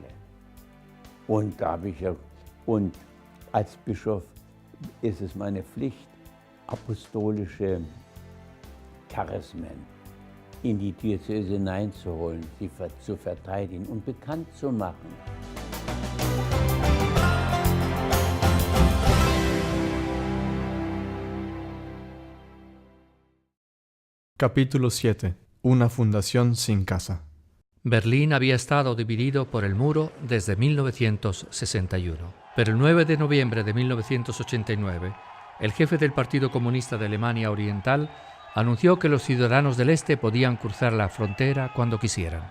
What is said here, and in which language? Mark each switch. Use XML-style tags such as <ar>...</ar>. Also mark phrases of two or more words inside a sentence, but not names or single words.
<de>Und da habe ich ja, und als Bischof ist es meine Pflicht, apostolische Charismen in die Diözese hineinzuholen, sie zu verteidigen und bekannt zu machen.</de> <es>Capítulo 7. Una fundación sin casa. Berlín había estado dividido por el muro desde 1961, pero el 9 de noviembre de 1989, el jefe del Partido Comunista de Alemania Oriental anunció que los ciudadanos del Este podían cruzar la frontera cuando quisieran.</es>